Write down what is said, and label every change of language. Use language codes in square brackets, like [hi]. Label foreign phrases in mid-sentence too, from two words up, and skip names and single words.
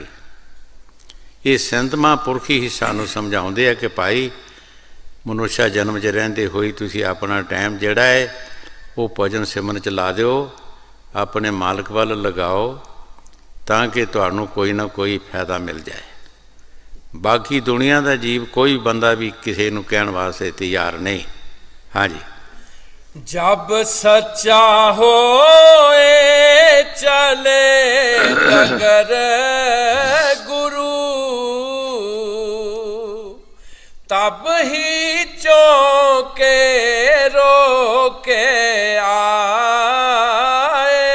[pa] ਇਹ ਸੰਤ ਮਹਾਂਪੁਰਖ ਹੀ ਸਾਨੂੰ ਸਮਝਾਉਂਦੇ ਆ ਕਿ ਭਾਈ ਮਨੁੱਖਾ ਜਨਮ 'ਚ ਰਹਿੰਦੇ ਹੋਈ ਤੁਸੀਂ ਆਪਣਾ ਟਾਈਮ ਜਿਹੜਾ ਹੈ ਉਹ ਭਜਨ ਸਿਮਰਨ 'ਚ ਲਾ ਦਿਓ, ਆਪਣੇ ਮਾਲਕ ਵੱਲ ਲਗਾਓ, ਤਾਂ ਕਿ ਤੁਹਾਨੂੰ ਕੋਈ ਨਾ ਕੋਈ ਫਾਇਦਾ ਮਿਲ ਜਾਏ। ਬਾਕੀ ਦੁਨੀਆ ਦਾ ਜੀਵ ਕੋਈ ਬੰਦਾ ਵੀ ਕਿਸੇ ਨੂੰ ਕਹਿਣ ਵਾਸਤੇ ਤਿਆਰ ਨਹੀਂ। ਹਾਂਜੀ। [hi] जब सच्चा होए चले डगर गुरु, तब ही चौके रोके आए।